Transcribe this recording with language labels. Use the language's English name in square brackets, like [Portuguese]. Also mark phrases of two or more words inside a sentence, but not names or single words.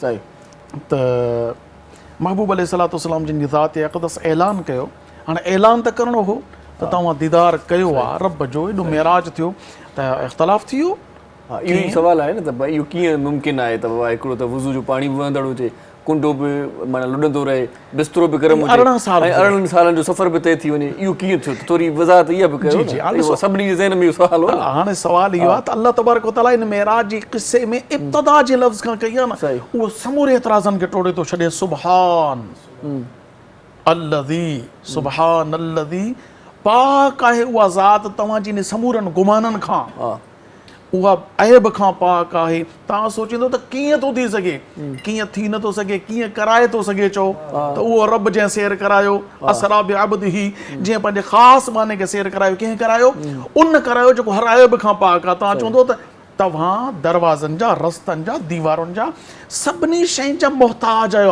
[Sindhi] त महबूब अलैहिस्सलाम जिन जी ज़ात अक़दस ऐलान कयो हाणे ऐलान त करिणो हो त तव्हां दीदार कयो आहे रब जो एॾो मेराज थियो त इख़्तिलाफ़ थी वियो इहो ई सुवाल आहे न त भई इहो कीअं मुमकिन आहे त बाबा हिकिड़ो त वुज़ू जो पाणी बि वहंदड़ हुजे कुंडो बि माना लुॾंदो रहे बिस्तरो बि गरम हुजे 18 सालनि जो सफ़र बि तइ थी वञे इहो कीअं थियो त थोरी वज़ाहत इहा बि कयो सभिनी जे ज़हन में इहो सुवाल हो हाणे सुवाल इहो आहे त [Arabic] الله تبارك وتعالى [Sindhi] इन मेराज जे क़िसे में इब्तिदा जे लफ़्ज़ खां कई आहे न उहो समूरे एतिराज़नि खे टोड़े थो छॾे सुभान अल्लज़ी पाक आहे उहा ज़ात तव्हांजी इन समूरनि गुमाननि खां उहा ऐब खां पाक आहे तव्हां सोचींदो त कीअं थो थी सघे कीअं थी नथो सघे कीअं कराए थो सघे चओ त उहो रब जंहिं सैर करायो [Arabic] أسرى بعبده [Sindhi] जंहिं पंहिंजे ख़ासि माने खे सैर करायो कंहिं करायो उन करायो जेको हर ऐब खां पाक आहे तव्हां चवंदो त तव्हां दरवाज़नि जा, रस्तनि जा, दीवारुनि जा, सभिनी शयुनि जा मुहताज आहियो।